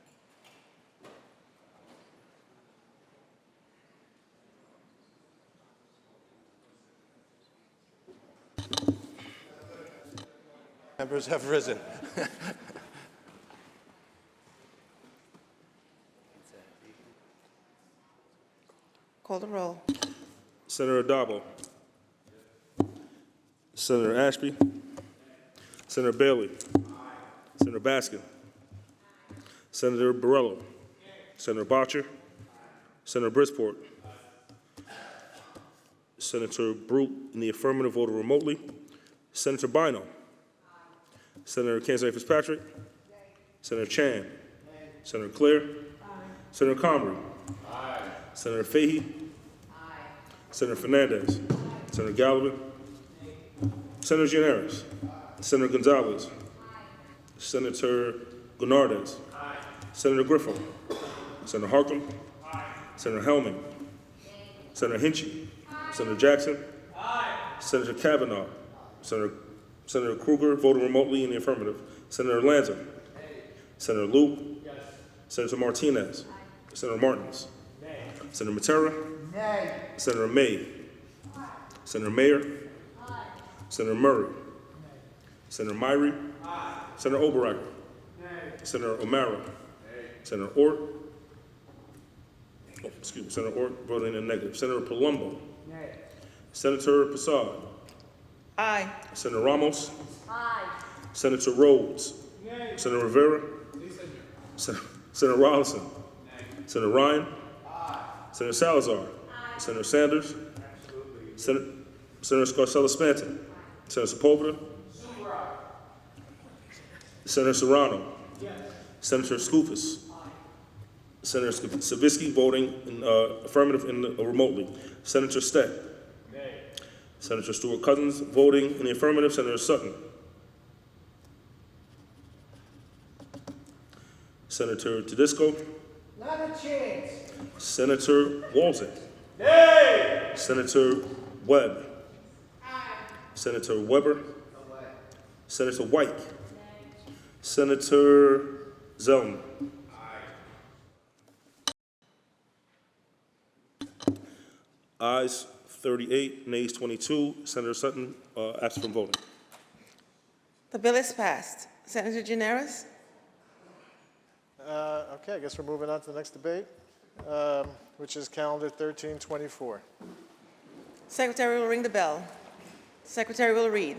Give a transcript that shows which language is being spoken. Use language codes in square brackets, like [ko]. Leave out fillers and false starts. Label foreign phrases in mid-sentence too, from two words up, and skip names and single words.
[en] Members have risen. Call the roll. Senator Addabbo. Senator Ashby. Senator Bailey. Senator Baskin. Senator Borrello. Senator Bottcher. Senator Brisport. Senator Brute in the affirmative, voted remotely. Senator Bino. Senator Kenseth Fitzpatrick. Senator Chan. Senator Claire. Senator Comrie. Senator Fahey. Senator Fernandez. Senator Gallivan. Senator Gineris. Senator Gonzalez. Senator Gonardes. Senator Griffin. Senator Harkin. Senator Hellman. Senator Hinchy. Senator Jackson. Senator Kavanaugh. Senator Kruger, voted remotely in the affirmative. Senator Lanza. Senator Liu. Senator Martinez. Senator Martins. Senator Matera. Senator May. Senator Mayer. Senator Murray. Senator Myrie. Senator Oberreicher. Senator O'Mara. Senator Ort. Senator Ort voting in the negative. Senator Palumbo. Senator Prasad. Aye. Senator Ramos. Aye. Senator Rhodes. Senator Rivera. Senator Rollison. Senator Ryan. Senator Salazar. Senator Sanders. Senator Scarcella-Spanton. Senator Sepulveda. Senator Serrano. Senator Skoufis. Senator Savitsky voting in affirmative and remotely. Senator Steck. Senator Stewart Cousins voting in the affirmative. Senator Sutton. Senator Tedesco. Not a chance. Senator Walzek. Senator Webb. Senator Weber. Senator White. Senator Zellman. Ayes 38, nays 22. Senator Sutton absent from voting. The bill is passed. Senator Gineris? Okay, I guess we're moving on to the next debate, which is calendar 1324. Secretary will ring the bell. Secretary will read.